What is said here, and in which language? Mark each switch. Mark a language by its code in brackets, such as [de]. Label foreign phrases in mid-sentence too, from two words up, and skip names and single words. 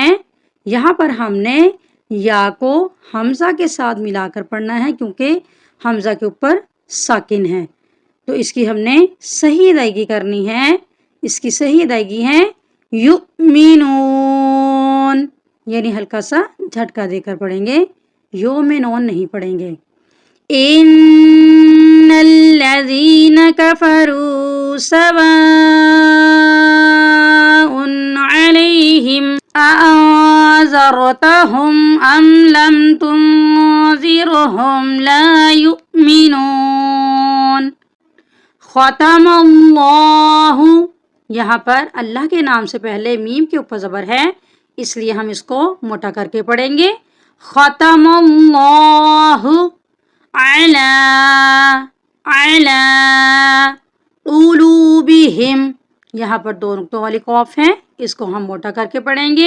[ur] یہاں پر ہم نے یا کو ہمزہ کے ساتھ ملا کر پڑھنا ہے، کیونکہ ہمزہ کے اوپر ساکن ہے. تو اس کی ہم نے صحیح ادائیگی کرنی ہے. اس کی صحیح ادائیگی ہے یؤمنون، یعنی ہلکا سا جھٹکا دے کر پڑھیں گے، یؤمنون نہیں پڑھیں گے. [ar] إن الذين كفروا سواء عليهم أأنذرتهم أم لم تنذرهم لا يؤمنون. [ur] खतमल्लाहु یہاں پر اللہ کے نام سے پہلے میم کے اوپر زبر ہے، اس لیے ہم اس کو موٹا کر کے پڑھیں گے. [ar] ختم اللہ علی علی قلوبہم. [ur] یہاں پر 2 نقطوں والی قاف ہے، اس کو ہم موٹا کر کے پڑھیں گے.